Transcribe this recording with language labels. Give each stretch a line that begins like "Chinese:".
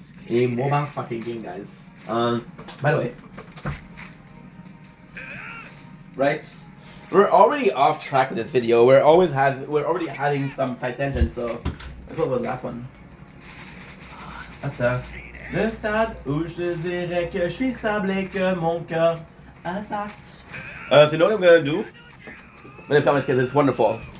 English: A mobile fucking game, guys. By the way, right? We're already off track with this video. We're already having some side tangents, so let's go with the last one.
French: Attends. Le stade où je dirais que je suis stable et que mon cœur intact.
English: So you know what I'm gonna do? I'm gonna film it because it's wonderful.